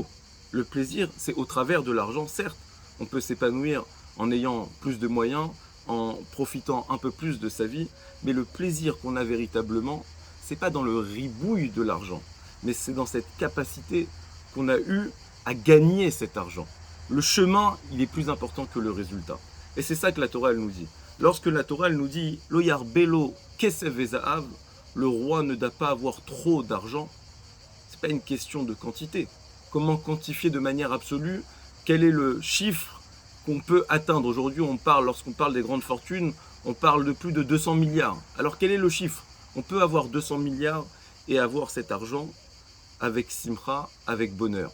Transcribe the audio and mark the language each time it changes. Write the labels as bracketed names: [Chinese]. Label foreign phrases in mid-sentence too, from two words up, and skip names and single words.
[French] Le plaisir, c'est au travers de l'argent, certes. On peut s'épanouir en ayant plus de moyens, en profitant un peu plus de sa vie, mais le plaisir qu'on a véritablement, c'est pas dans le ribouille de l'argent, mais c'est dans cette capacité qu'on a eue à gagner cet argent. Le chemin, il est plus important que le résultat. Et c'est ça que la Torah, elle nous dit. Lorsque la Torah, elle nous dit « [Hebrew] לא ירבה לו כסף וזהב », [French] le roi ne doit pas avoir trop d'argent? C'est pas une question de quantité. Comment quantifier de manière absolue? Quel est le chiffre qu'on peut atteindre? Aujourd'hui, lorsqu'on parle des grandes fortunes, on parle de plus de 200 milliards. Alors quel est le chiffre? On peut avoir 200 milliards et avoir cet argent avec simcha, avec bonheur.